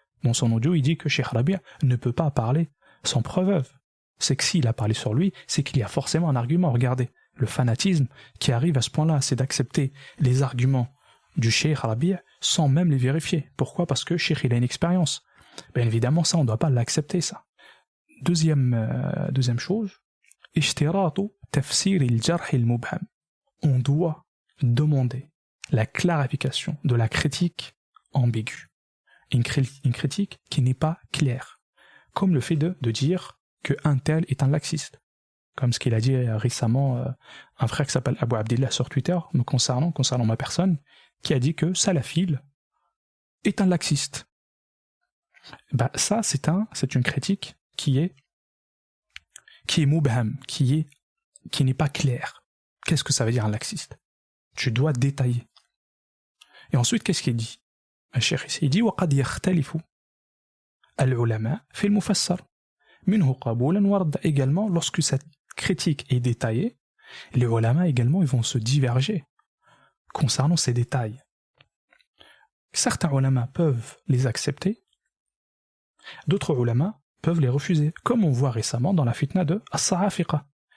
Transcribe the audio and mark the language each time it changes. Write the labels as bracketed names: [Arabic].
[French] Dans son audio, il dit que Cheikh Arabi ne peut pas parler sans preuve. C'est que s'il a parlé sur lui, c'est qu'il y a forcément un argument. Regardez, le fanatisme qui arrive à ce point-là, c'est d'accepter les arguments du Cheikh Rabi' sans même les vérifier. Pourquoi? Parce que le Cheikh il a une expérience. Bien évidemment, ça on ne doit pas l'accepter, ça. Deuxième chose, [Arabic] اشتراط تفسير الجرح المبهم. [French] On doit demander la clarification de la critique ambiguë. Une critique qui n'est pas claire. Comme le fait de dire qu'un tel est un laxiste. Comme ce qu'il a dit récemment un frère qui s'appelle Abou Abdillah sur Twitter, me concernant ma personne, qui a dit que Salafil est un laxiste. Bah, ça, c'est une critique qui est mubham, qui n'est pas claire. Qu'est-ce que ça veut dire un laxiste? Tu dois détailler. Et ensuite, qu'est-ce qu'il dit? Il dit [Arabic] وقد يختلف العلماء في المفسر منه قبولا ورد. [French] Également, lorsque cette critique est détaillée, les ulama également ils vont se diverger concernant ces détails. Certains ulama peuvent les accepter, d'autres ulama peuvent les refuser, comme on voit récemment dans la fitna de As-Sa'afiqa.